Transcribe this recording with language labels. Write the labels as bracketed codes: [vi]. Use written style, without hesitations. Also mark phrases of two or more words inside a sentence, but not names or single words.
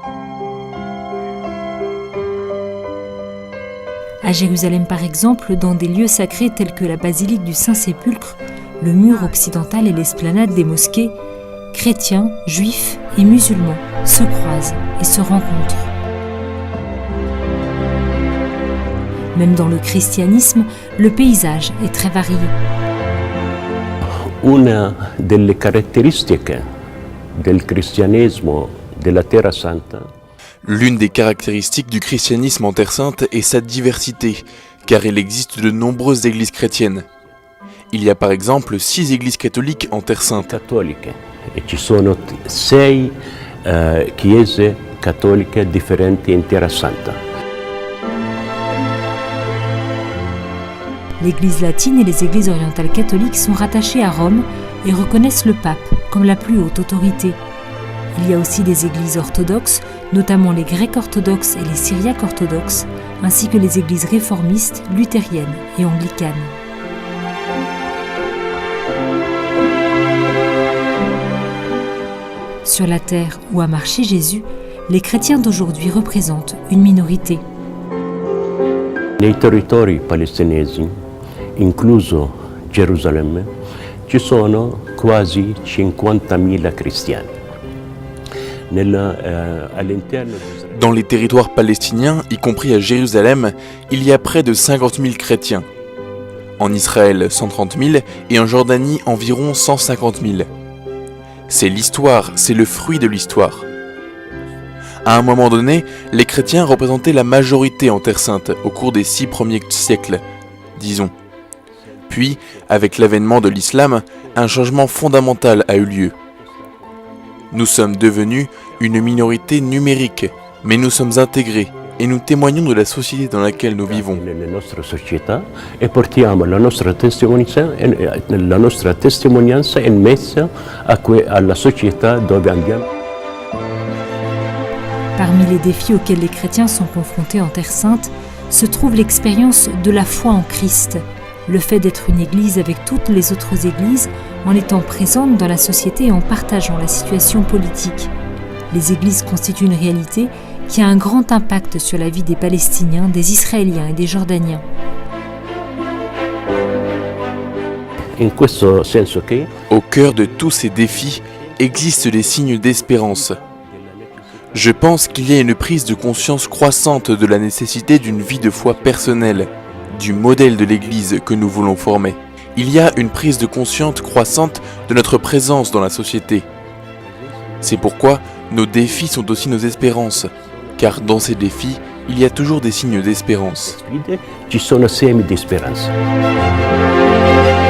[fr] À Jérusalem par exemple, dans des lieux sacrés tels que la basilique du Saint-Sépulcre, le mur occidental et l'esplanade des mosquées, chrétiens, juifs et musulmans se croisent et se rencontrent. Même dans le christianisme, le paysage est très varié. [it] Una delle caratteristiche del cristianesimo della Terra Santa. [fr] L'une des caractéristiques du christianisme en Terre Sainte est sa diversité, car il existe de nombreuses églises chrétiennes. Il y a par exemple 6 églises catholiques en Terre Sainte. [it] Cattoliche. E ci sono 6 chiese cattoliche differenti in Terra Santa. [fr] L'Église latine et les églises orientales catholiques sont rattachées à Rome et reconnaissent le pape comme la plus haute autorité. Il y a aussi des églises orthodoxes, notamment les grecs orthodoxes et les syriaques orthodoxes, ainsi que les églises réformistes, luthériennes et anglicanes. Sur la terre où a marché Jésus, les chrétiens d'aujourd'hui représentent une minorité. [it] Nei territori palestinesi, incluso Gerusalemme, ci sono quasi 50.000 cristiani. [fr] Dans les territoires palestiniens, y compris à Jérusalem, il y a près de 50 000 chrétiens. En Israël, 130 000 et en Jordanie, environ 150 000. C'est l'histoire, c'est le fruit de l'histoire. À un moment donné, les chrétiens représentaient la majorité en Terre Sainte au cours des 6 premiers siècles, disons. Puis, avec l'avènement de l'islam, un changement fondamental a eu lieu. Nous sommes devenus une minorité numérique, mais nous sommes intégrés et nous témoignons de la société dans laquelle nous vivons. [it] Nelle nostre società e portiamo la nostra testimonianza in mezzo alla società dove andiamo. [fr] Parmi les défis auxquels les chrétiens sont confrontés en Terre Sainte se trouve l'expérience de la foi en Christ, le fait d'être une église avec toutes les autres églises en étant présente dans la société et en partageant la situation politique. Les églises constituent une réalité qui a un grand impact sur la vie des Palestiniens, des Israéliens et des Jordaniens. [it] In questo senso che [fr] Au cœur de tous ces défis existent des signes d'espérance. Je pense qu'il y a une prise de conscience croissante de la nécessité d'une vie de foi personnelle, du modèle de l'Église que nous voulons former. Il y a une prise de conscience croissante de notre présence dans la société. C'est pourquoi nos défis sont aussi nos espérances, car dans ces défis, il y a toujours des signes d'espérance. [it] ci sono semi di speranza.